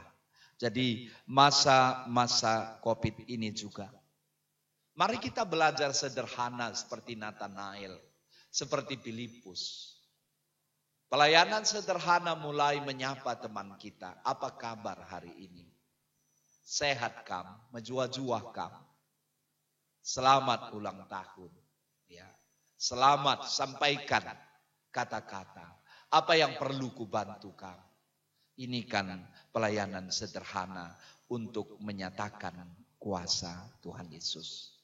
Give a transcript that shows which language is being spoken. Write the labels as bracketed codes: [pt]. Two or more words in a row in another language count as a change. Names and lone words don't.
[id] Jadi masa-masa COVID ini juga, mari kita belajar sederhana seperti Nathanael, seperti Filipus. Pelayanan sederhana mulai menyapa teman kita, apa kabar hari ini? [btx] Sehat kam, menjua-juah kam. [id] Selamat ulang tahun. Ya. Selamat, sampaikan kata-kata. Apa yang perlu kubantu kamu? Ini kan pelayanan sederhana untuk menyatakan kuasa Tuhan Yesus.